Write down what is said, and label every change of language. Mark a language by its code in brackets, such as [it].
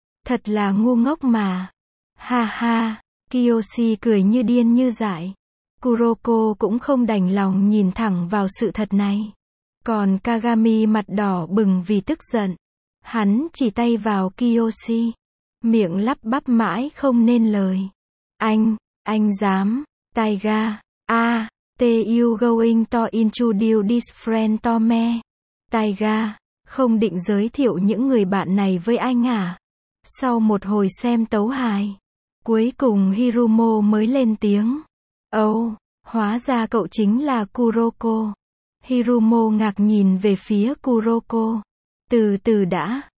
[vi] Thật là ngu ngốc mà. Ha ha. Kiyoshi cười như điên như dại. Kuroko cũng không đành lòng nhìn thẳng vào sự thật này. Còn Kagami mặt đỏ bừng vì tức giận. Hắn chỉ tay vào Kiyoshi. Miệng lắp bắp mãi không nên lời. Anh dám. Taiga. A. [en] Te you going to introduce this friend to me? Taiga. [vi] Không định giới thiệu những người bạn này với anh à? Sau một hồi xem tấu hài. Cuối cùng Hirumo mới lên tiếng. Oh. Hóa ra cậu chính là Kuroko. Hirumo ngạc nhìn về phía Kuroko. Từ từ đã.